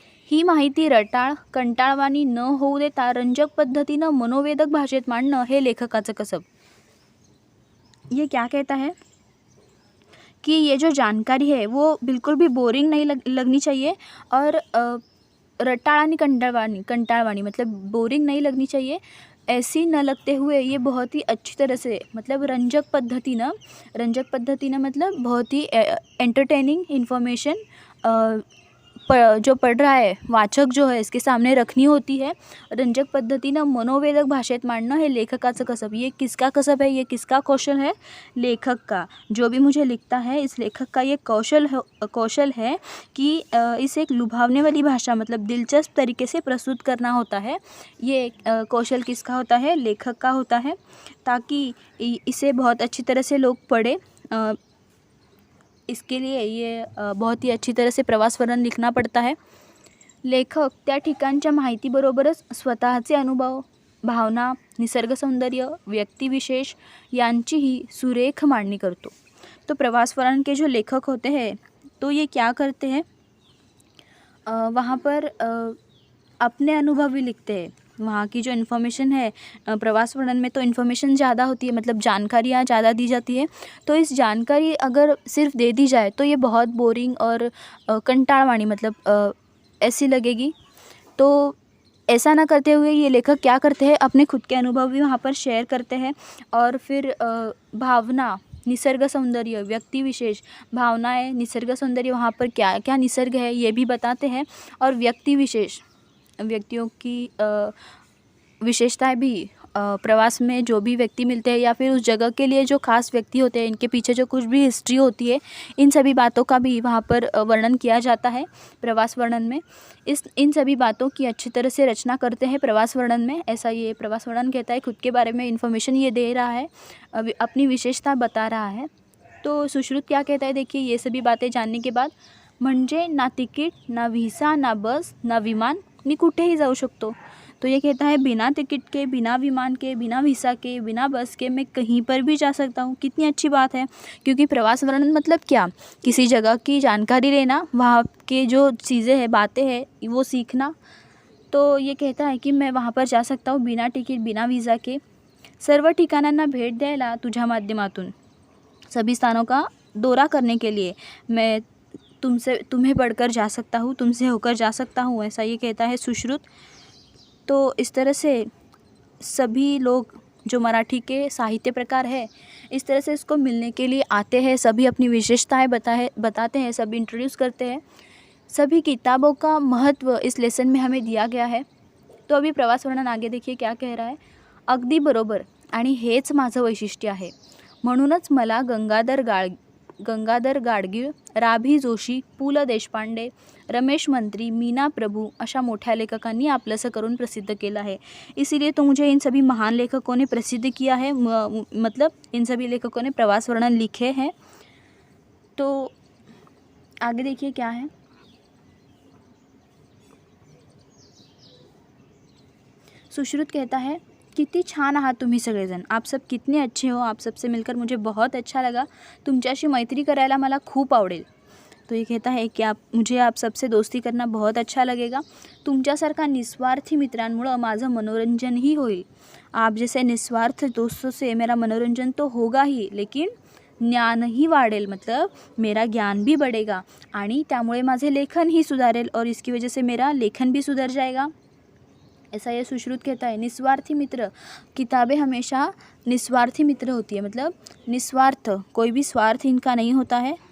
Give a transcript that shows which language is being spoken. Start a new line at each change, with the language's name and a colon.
Marathi: ही माहिती रटाळ, कंटाळवाणी न होऊ देता रंजक पद्धतीनं मनोवेदक भाषेत मांडणं हे लेखकाचं कसब.
Hindi: ये क्या कहता है कि ये जो जानकारी है वो बिल्कुल भी बोरिंग नहीं लगनी चाहिए, और
Marathi: रटाळ आणि कंटाळवाणी
Hindi: मतलब बोरिंग नहीं लगनी चाहिए. ऐसी न लगते हुए ये बहुत ही अच्छी तरह से, मतलब
Marathi: रंजक पद्धति न
Hindi: मतलब बहुत ही एंटरटेनिंग इन्फॉर्मेशन जो पढ़ रहा है, वाचक जो है, इसके सामने रखनी होती है.
Marathi: रंजक पद्धतीनं मनोवेदक भाषेत मांडणं हे लेखकाचं कसब.
Hindi: ये किसका कसब है, ये किसका कौशल है, लेखक का. जो भी मुझे लिखता है, इस लेखक का ये कौशल है कि इसे एक लुभावने वाली भाषा, मतलब दिलचस्प तरीके से प्रस्तुत करना होता है. ये कौशल किसका होता है, लेखक का होता है, ताकि इसे बहुत अच्छी तरह से लोग पढ़े. इसके लिए ये बहुत ही अच्छी तरह से प्रवास वर्णन लिखना पड़ता है.
Marathi: लेखक त्या ठिकाणच्या माहितीबरोबरच स्वतःचे अनुभव, भावना, निसर्ग सौंदर्य, व्यक्तिविशेष यांचीही सुरेख मांडणी करतो.
Hindi: तो प्रवास वर्णन के जो लेखक होते हैं तो ये क्या करते हैं, वहाँ पर अपने अनुभव भी लिखते हैं. वहाँ की जो इन्फॉर्मेशन है, प्रवास वर्णन में तो इन्फॉर्मेशन ज़्यादा होती है, मतलब जानकारियाँ ज़्यादा दी जाती है. तो इस जानकारी अगर सिर्फ दे दी जाए तो ये बहुत बोरिंग और कंटाळवाणी मतलब ऐसी लगेगी. तो ऐसा ना करते हुए ये लेखक क्या करते हैं, अपने खुद के अनुभव भी वहाँ पर शेयर करते हैं. और फिर भावना, निसर्ग सौंदर्य, व्यक्ति विशेष, भावनाएं, निसर्ग सौंदर्य, वहाँ पर क्या क्या निसर्ग है ये भी बताते हैं. और व्यक्ति विशेष, व्यक्तियों की विशेषताएं भी, प्रवास में जो भी व्यक्ति मिलते हैं या फिर उस जगह के लिए जो खास व्यक्ति होते हैं, इनके पीछे जो कुछ भी हिस्ट्री होती है, इन सभी बातों का भी वहाँ पर वर्णन किया जाता है प्रवास वर्णन में. इन सभी बातों की अच्छी तरह से रचना करते हैं प्रवास वर्णन में. ऐसा ये प्रवास वर्णन कहता है, खुद के बारे में इन्फॉर्मेशन ये दे रहा है, अपनी विशेषता बता रहा है. तो सुश्रुत क्या कहता है, देखिए, ये सभी बातें जानने के बाद,
Marathi: म्हणजे ना तिकीट, ना व्हिसा, ना बस, ना विमान, मी कुठेही जाऊ शकतो.
Hindi: तो ये कहता है, बिना टिकट के, बिना विमान के, बिना वीसा के, बिना बस के मैं कहीं पर भी जा सकता हूँ. कितनी अच्छी बात है, क्योंकि प्रवास वर्णन मतलब क्या, किसी जगह की जानकारी लेना, वहाँ के जो चीज़ें हैं, बातें हैं, वो सीखना. तो ये कहता है कि मैं वहाँ पर जा सकता हूँ बिना टिकट, बिना वीज़ा के,
Marathi: सर्व ठिकाणांना भेट द्यायला तुझ्या माध्यमातून,
Hindi: सभी स्थानों का दौरा करने के लिए मैं तुम्हें पढ़कर जा सकता हूँ, तुमसे होकर जा सकता हूँ. ऐसा ये कहता है सुश्रुत. तो इस तरह से सभी लोग जो मराठी के साहित्य प्रकार है, इस तरह से इसको मिलने के लिए आते हैं. सभी अपनी विशेषताएं बताते हैं, सभी इंट्रोड्यूस करते हैं. सभी किताबों का महत्व इस लेसन में हमें दिया गया है. तो अभी प्रवास वर्णन आगे देखिए क्या कह रहा है.
Marathi: अगदी बरोबर, आणि हेच माझं वैशिष्ट्य आहे. म्हणूनच मला गंगाधर गाडगीळ, राभी जोशी, पु ल देशपांडे, रमेश मंत्री, मीना प्रभु अशा मोठ्या लेखकांनी आपलंसं करून प्रसिद्ध केलं है.
Hindi: इसीलिए तो मुझे इन सभी महान लेखकों ने प्रसिद्ध किया है, मतलब इन सभी लेखकों ने प्रवास वर्णन लिखे हैं. तो आगे देखिए क्या है. सुश्रुत कहता है,
Marathi: किती छान आहात तुम्ही सगळेजण,
Hindi: आप सब कितने अच्छे हो, आप सबसे मिलकर मुझे बहुत अच्छा लगा,
Marathi: तुमच्याशी मैत्री करायला मला खूप आवडेल.
Hindi: तो ये कहता है कि मुझे आप सबसे दोस्ती करना बहुत अच्छा लगेगा.
Marathi: तुमच्यासारखा निस्वार्थी मित्रांमुळं माझं मनोरंजनही होईल.
Hindi: आप जैसे निस्वार्थ दोस्तों से मेरा मनोरंजन तो होगा ही, लेकिन
Marathi: ज्ञानही वाढेल,
Hindi: मतलब मेरा ज्ञान भी बढ़ेगा
Marathi: आणि त्यामुळे माझे लेखन ही सुधारेल
Hindi: और इसकी वजह से मेरा लेखन भी सुधर जाएगा. ऐसा ये सुश्रुत कहता है. निस्वार्थी मित्र, किताबें हमेशा निस्वार्थी मित्र होती है, मतलब निस्वार्थ, कोई भी स्वार्थ इनका नहीं होता है.